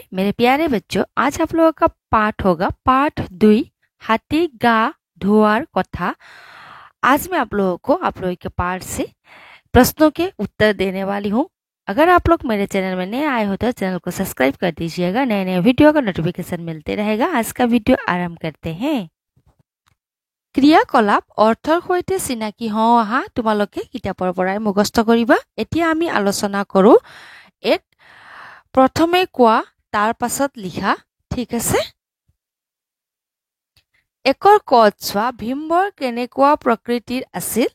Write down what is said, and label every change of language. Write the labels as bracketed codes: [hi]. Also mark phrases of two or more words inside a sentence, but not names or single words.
[hi] मेरे प्यारे बच्चों, आज आप लोगों का पाठ होगा पाठ 2 हाथी गा धुआर कथा। आज मैं आप लोगों के पाठ से प्रश्नों के उत्तर देने वाली हूँ। अगर आप लोग मेरे चैनल में नए आए हो तो चैनल को सब्सक्राइब कर दीजिएगा, नए नए वीडियो का नोटिफिकेशन मिलते रहेगा। आज का वीडियो आरंभ करते हैं। [as] ক্ৰিয়াকলাপ অৰ্থৰ সৈতে চিনাকি হওঁ আহা। তোমালোকে কিতাপৰ পৰাই মুখস্থ কৰিবা। এতিয়া আমি আলোচনা কৰো এক প্ৰথমে কোৱা তাৰ পাছত লিখা, ঠিক আছে? একৰ কত চোৱা, ভীমবৰ কেনেকুৱা প্ৰকৃতিৰ আছিল?